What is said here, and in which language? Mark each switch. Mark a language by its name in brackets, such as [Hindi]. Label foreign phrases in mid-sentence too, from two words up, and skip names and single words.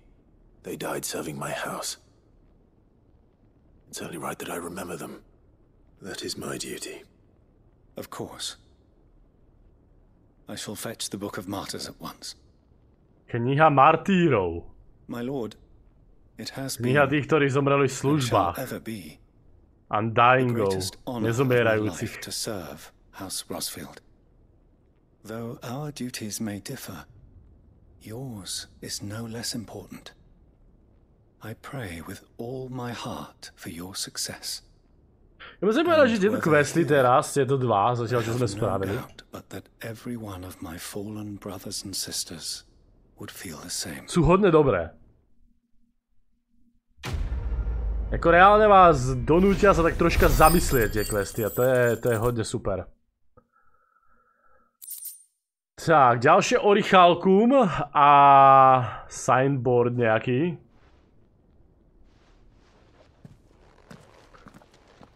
[English] They died serving my house. It's only right that I remember them. That is my duty. Of course. I shall fetch the Book of Martyrs at once. [Slovak] Kniha martírov. [English] My lord, it has been, [Slovak] Kniha tých, ktorí zomreli v službách. Undyingov, nezomierajúcich. [English] To serve House Rosfield. Though our duties may differ, yours is no less important. I pray with all my heart for your success. [Slovak] Ja musím povedať, že tieto questy teraz, tieto dva, zatiaľ čo sme spravili. [English] But that every one of my fallen brothers and sisters would feel the same. [Slovak] Sú hodne dobré. Ako reálne vás donútia sa tak troška zamyslieť tie questy a to je hodne super. Tak, ďalšie orichalkum a signboard nejaký.